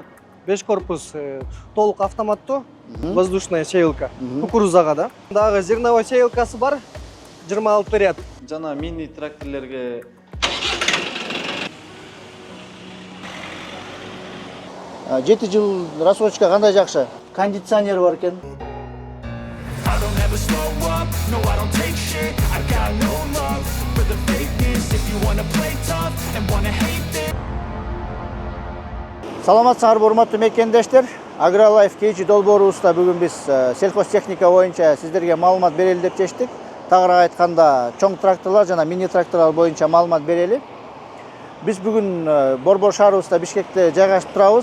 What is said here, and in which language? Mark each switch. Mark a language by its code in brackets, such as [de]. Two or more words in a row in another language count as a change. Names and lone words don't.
[ky] 5 корпус толук автоматтуу, [ru] воздушная сеялка. [ky] Кукурузага да. Дагы зерновой сеялкасы бар, 26 ряд. Жана мини тракторлерге 7 жыл рассрочка кандай жакшы? Кондиционер бар экен. [en] I don't ever slow up, no I don't take shit. I got no love for the fakeness. If you wanna play tough and wanna hate this. [ky] Саламатсыңарбы урматтуу мекендештер. Агролайф KG долбоорубузда бүгүн биз сельхозтехника боюнча сиздерге маалымат берели деп чечтик. Тагыраак айтканда, чоң тракторлор жана мини тракторлор боюнча маалымат берели. Биз бүгүн Борбор шаарыбызда Бишкекте жайгашып турабыз.